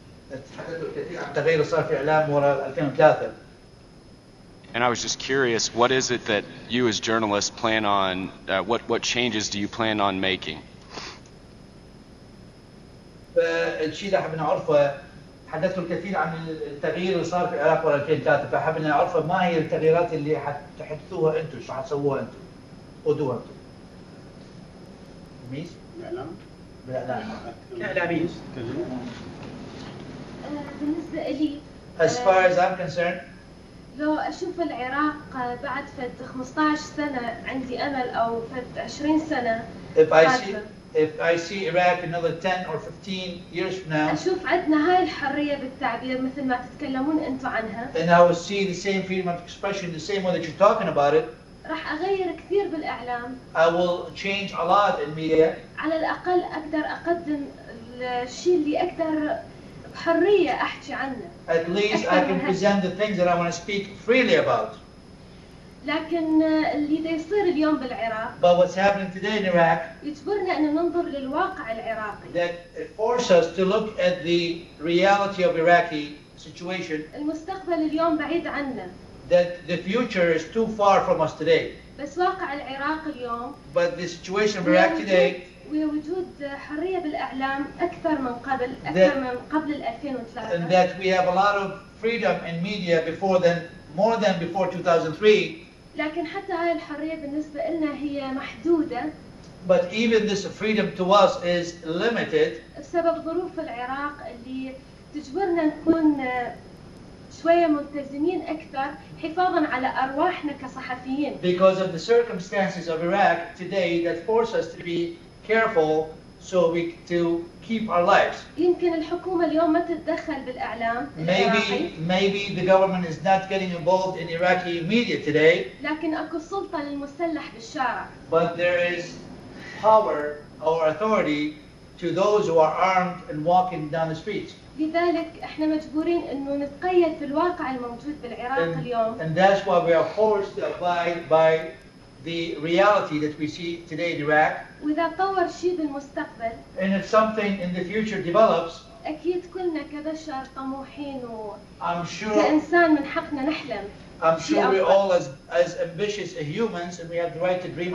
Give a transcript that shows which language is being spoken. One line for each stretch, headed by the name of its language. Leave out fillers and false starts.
Arabic: تحدثوا كثير عن تغيير صار في إعلام وراء 2003.
English: And I was just curious, what is it that you as journalists plan on, what changes do you plan on making?
Arabic: فالشيء اللي حابين نعرفه، تحدثوا الكثير عن التغيير اللي صار في العراق ورا 2003، فحابين نعرفه ما هي التغييرات اللي حتحدثوها انتم، شو حتسووها انتم؟ خذوها انتم. ميس؟ الاعلام؟ بالاعلام. كاعلاميين. بالنسبة لي
English: As far as I'm concerned,
Arabic: لو أشوف العراق بعد فد 15 سنة عندي أمل أو فد 20 سنة
English: if I see Iraq another 10 or 15 years from now,
Arabic: أشوف عندنا هاي الحرية بالتعبير مثل ما تتكلمون أنتم عنها.
English: and I will see the same freedom of expression the same way that you're talking about it.
Arabic: راح أغير كثير بالإعلام.
English: I will change a lot in media.
Arabic: على الأقل أقدر أقدم الشيء اللي أقدر بحرية أحكي عنه.
English: At least I can present the things that I want to speak freely about.
Arabic: لكن اللي دا يصير اليوم بالعراق
English: But what's happening today in Iraq
Arabic: يجبرنا أن ننظر للواقع العراقي.
English: that it forces us to look at the reality of Iraqi situation.
Arabic: المستقبل اليوم بعيد عنا.
English: That the future is too far from us today.
Arabic: بس واقع العراق اليوم.
English: But the situation of Iraq today.
Arabic: ووجود حرية بالإعلام أكثر من قبل 2003.
English: And that we have a lot of freedom in media more than before 2003.
Arabic: لكن حتى هاي الحرية بالنسبة لنا هي محدودة.
English: But even this freedom to us is limited.
Arabic: بسبب ظروف العراق اللي تجبرنا نكون شوية ملتزمين أكثر حفاظا على أرواحنا كصحفيين.
English: Because of the circumstances of Iraq today that force us to be careful to keep our lives.
Arabic: يمكن الحكومة اليوم ما تتدخل بالإعلام.
English: Maybe the government is not getting involved in Iraqi media today.
Arabic: لكن أكو سلطة للمسلح بالشارع.
English: But there is power or authority to those who are armed and walking down the streets.
Arabic: لذلك احنا مجبورين انه نتقيد بالواقع الموجود بالعراق اليوم.
English: And that's why we are forced to abide by the reality that we see today in Iraq.
Arabic: وإذا طور شيء بالمستقبل.
English: And if something in the future develops.
Arabic: أكيد كلنا كبشر طموحين كإنسان من حقنا نحلم.
English: I'm sure we're all as ambitious as humans and we have the right to dream.